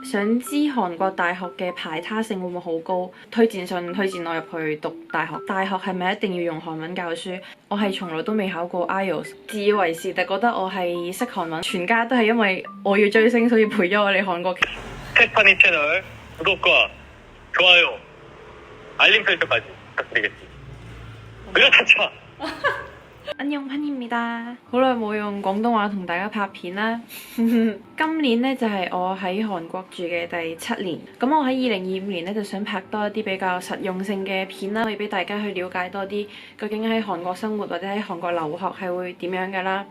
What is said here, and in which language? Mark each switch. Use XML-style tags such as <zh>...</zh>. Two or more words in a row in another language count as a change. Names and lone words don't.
<yue>想知韓國大學嘅排他性會唔會好高？推薦信推薦我入去讀大學。大學係咪一定要用韓文教書？我係從來都未考過 IELTS，自以為是，但覺得我係識韓文。全家都係因為我要追星，所以陪咗我嚟韓國。</yue> <ko>스테파니 채널 구독과 좋아요, 알림 설정까지 부탁드리겠습니다. 그렇죠. 안녕하십니다。</ko> <yue>好耐冇用廣東話同大家拍片啦。今年呢，就係我喺韓國住嘅第7年。咁我喺2025年呢，就想拍多一啲比較實用性嘅片啦，可以俾大家去了解多啲究竟喺韓國生活或者喺韓國留學係會點樣㗎啦。</yue>